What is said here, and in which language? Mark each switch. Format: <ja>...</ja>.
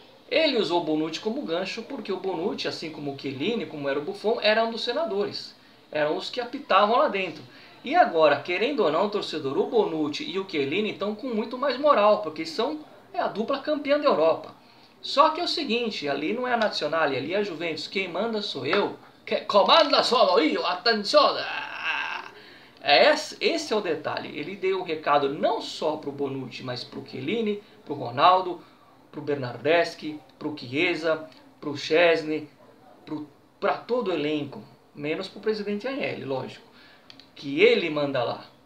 <pt>Ele usou o Bonucci como gancho porque o Bonucci, assim como o Chiellini, como era o Buffon, eram um dos senadores. Eram os que apitavam lá dentro. E agora, querendo ou não, torcedor, o Bonucci e o Chiellini estão com muito mais moral, porque são a dupla campeã da Europa. Só que é o seguinte, ali não é a Nazionale, ali é a Juventus. Quem manda sou eu.</pt> <it>Comanda solo io, attenzione!</it> <pt>Esse é o detalhe. Ele deu o recado não só para o Bonucci, mas para o Chiellini, para o Ronaldo, para o Bernardeschi, para o Chiesa, para o Szczesny, para todo o elenco, menos para o presidente Agnelli, lógico, que ele manda lá.</pt>